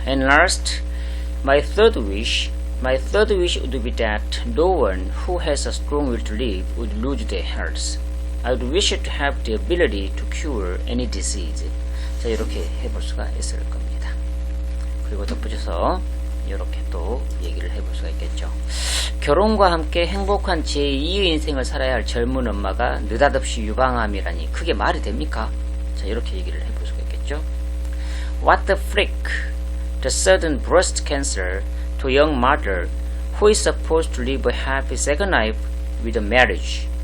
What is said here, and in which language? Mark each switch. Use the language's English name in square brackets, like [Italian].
[English] And last, my third wish would be that no one who has a strong will to live would lose their health. I would wish to have the ability to cure any disease. [Korean] 자, 이렇게 해볼 수가 있을 겁니다. 그리고 덧붙여서 이렇게 또 얘기를 해볼 수가 있겠죠. 결혼과 함께 행복한 제2의 인생을 살아야 할 젊은 엄마가 느닷없이 유방암이라니 그게 말이 됩니까? 자, 이렇게 얘기를 해볼 수가 있겠죠. [English] What the frick? The sudden breast cancer to a young mother who is supposed to live a happy second life with a marriage.